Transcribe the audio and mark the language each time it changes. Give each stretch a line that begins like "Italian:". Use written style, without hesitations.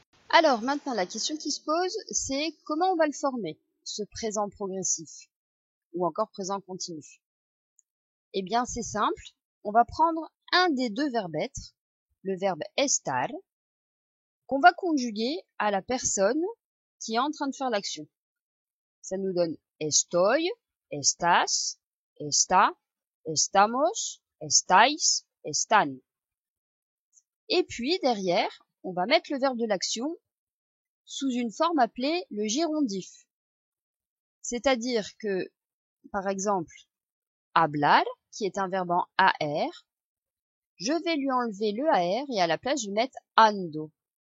French: Alors maintenant, la question qui se pose, c'est comment on va le former, ce présent progressif, ou encore présent continu. Eh bien, c'est simple, on va prendre un des deux verbes être, le verbe estar, qu'on va conjuguer à la personne qui est en train de faire l'action. Ça nous donne
Spanish: estoy, estás, está, estamos, estáis, están.
French: Et puis derrière, on va mettre le verbe de l'action sous une forme appelée le gérondif. C'est-à-dire que, par exemple, hablar, qui est un verbe en AR, je vais lui enlever le AR et à la place je vais mettre ando.